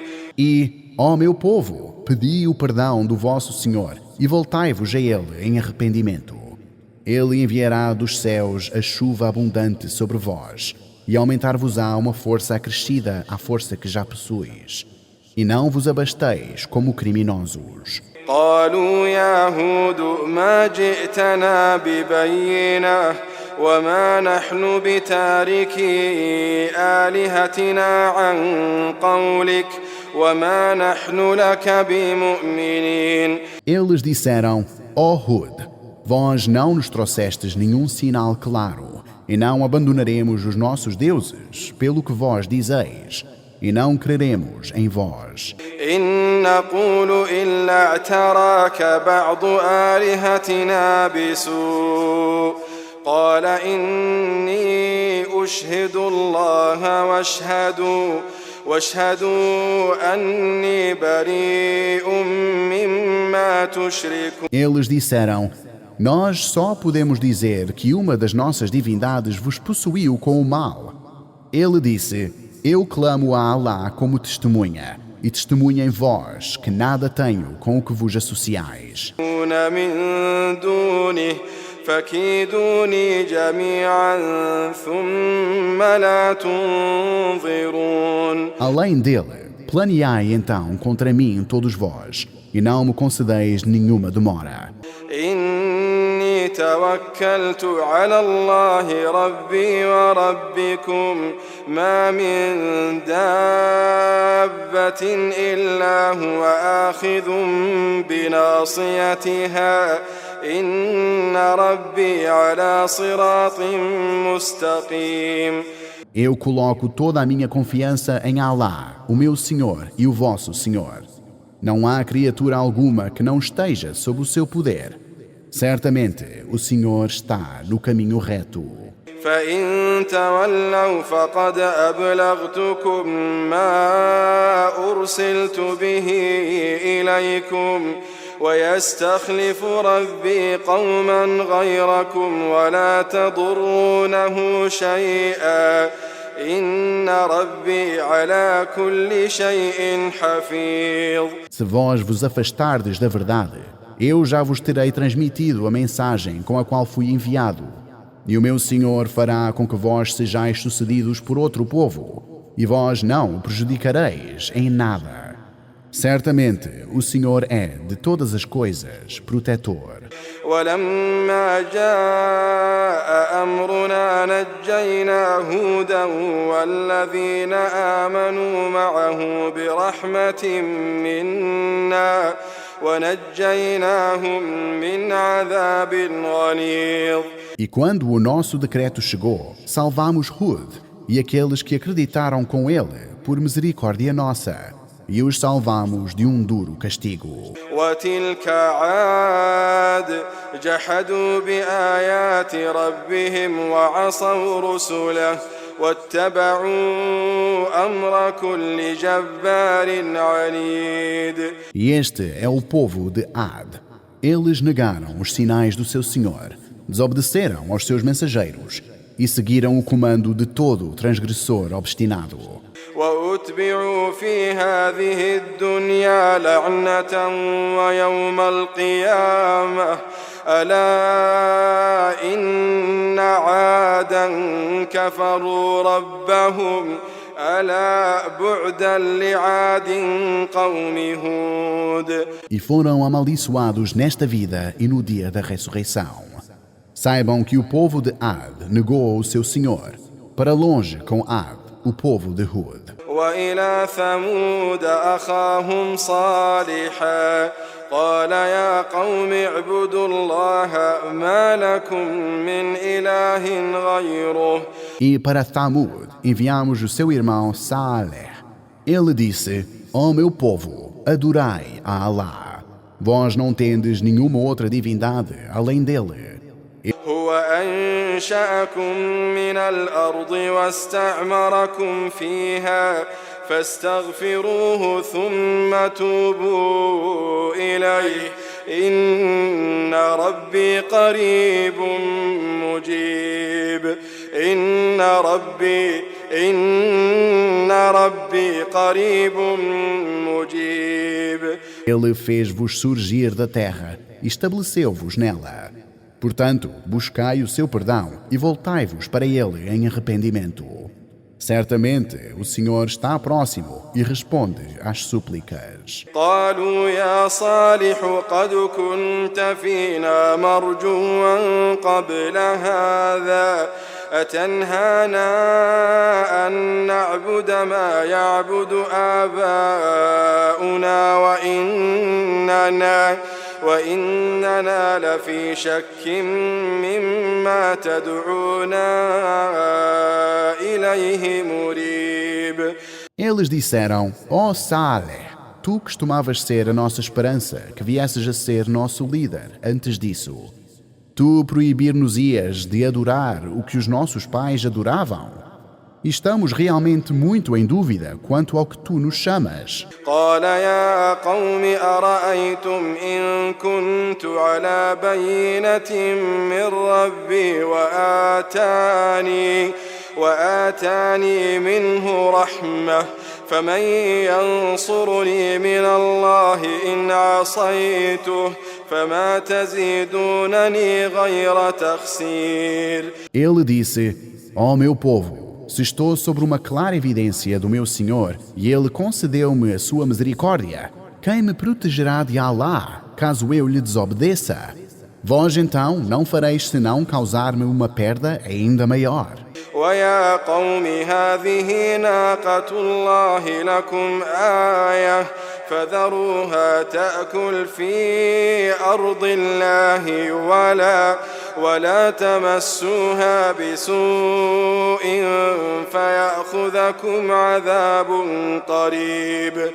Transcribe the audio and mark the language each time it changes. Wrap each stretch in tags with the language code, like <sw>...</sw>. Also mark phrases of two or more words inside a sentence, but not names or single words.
<pt>E, ó meu povo, pedi o perdão do vosso Senhor e voltai-vos a Ele em arrependimento. Ele enviará dos céus a chuva abundante sobre vós e aumentar-vos-á uma força acrescida à força que já possuis. E não vos abasteis como criminosos.</pt> <ar>قالوا يا هود ما جئتنا ببينة وما نحن بتاركي آلهتنا عن قولك وما نحن لك بمؤمنين.</ar> <pt>Eles disseram: Ó Hud, vós não nos trouxestes nenhum sinal claro, e não abandonaremos os nossos deuses, pelo que vós dizeis, e não creremos em vós.</pt> <ar>إن نقول إلا اعتراك بعض آلهتنا بسوء قال إني أشهد الله واشهدوا أني بريء مما تشركون.</ar> <pt>Eles disseram: nós só podemos dizer que uma das nossas divindades vos possuiu com o mal. Ele disse: eu clamo a Allah como testemunha, e testemunhem vós que nada tenho com o que vos associais.</pt> <ar>فكيدوني جميعا ثم لا تنظرون.</ar> <pt>Além dele, planeai então contra mim todos vós, e não me concedeis nenhuma demora.</pt> <ar>إني توكلت على الله ربي وربكم ما من دابة إلا هو آخذ بناصيتها إن ربي على صراط مستقيم.</ar> <pt>Eu coloco toda a minha confiança em Allah, o meu Senhor e o vosso Senhor. Não há criatura alguma que não esteja sob o seu poder. Certamente, o Senhor está no caminho reto.</pt> <ar>فإن تولوا فقد أبلغتكم ما أرسلت به إليكم ويستخلف ربي قوما غيركم ولا تضرونه شيئا إن ربي على كل شيء حفيظ.</ar> <pt>Se vós vos afastardes da verdade, eu já vos terei transmitido a mensagem com a qual fui enviado. E o meu Senhor fará com que vós sejais sucedidos por outro povo, e vós não o prejudicareis em nada. Certamente, o Senhor é, de todas as coisas, protetor.</pt> <ar>ولما جاء أمرنا نجينا هودا والذين آمنوا معه برحمة منا ونجيناهم من عذاب غليظ.</ar> <pt>E quando o nosso decreto chegou, salvamos Hud e aqueles que acreditaram com ele, por misericórdia nossa, e os salvamos de duro castigo.</pt> <ar>وتلك عاد جحدوا بآيات ربهم وعصوا رسله واتبعوا أمر كل جبار عنيد.</ar> <pt>E este é o povo de Ad. Eles negaram os sinais do seu Senhor, desobedeceram aos seus mensageiros e seguiram o comando de todo transgressor obstinado.</pt> <ar>وأتبعوا في هذه الدنيا لعنة ويوم القيامة ألا إن عادا كفروا ربهم ألا بعدا لعاد قوم هود.</ar> <pt>E foram amaldiçoados nesta vida e no dia da ressurreição. Saibam que o povo de Ad negou o seu Senhor. Para longe com Ad, o povo de Hud.</pt> <ar>وإلى ثمود أخاهم صالحا قال يا قوم اعبدوا الله ما لكم من إله غيره.</ar> <pt>E para Thamud enviamos o seu irmão Saleh. Ele disse: ó meu povo, adorai a Allah. Vós não tendes nenhuma outra divindade além dele.</pt> <ar>هو أنشأكم من الأرض واستعمركم فيها فاستغفروه ثم توبوا إليه إن ربي قريب مجيب. إن ربي قريب مجيب.</ar> <pt>Ele fez-vos surgir da terra e estabeleceu-vos nela. Portanto, buscai o seu perdão e voltai-vos para ele em arrependimento. Certamente, o Senhor está próximo e responde às súplicas.</pt> <ar>قالوا يا صالح قد كنت فينا مرجوا قبل هذا أتنهانا أن نعبد ما يعبد آباؤنا وإننا لفي شك مما تدعونا إليه مريب.</ar> <pt>Eles disseram: ó Saleh, tu costumavas ser a nossa esperança, que viesses a ser nosso líder antes disso. Tu proibir-nos-ias de adorar o que os nossos pais adoravam? Estamos realmente muito em dúvida quanto ao que tu nos chamas.</pt> <ar>قال يا قوم أرأيتم إن كنت على بينة من ربي وآتاني منه رحمة فمن ينصرني من الله إن عصيته فما تزيدونني غير تخسير.</ar> <pt>Ele disse: ó meu povo, se estou sobre uma clara evidência do meu Senhor e Ele concedeu-me a sua misericórdia, quem me protegerá de Allah, caso eu lhe desobedeça? Vós então não fareis senão causar-me uma perda ainda maior.</pt> <ar>ويا قوم هذه ناقة الله لكم آية فذروها تأكل في أرض الله ولا تمسوها بسوء فيأخذكم عذاب قريب.</ar>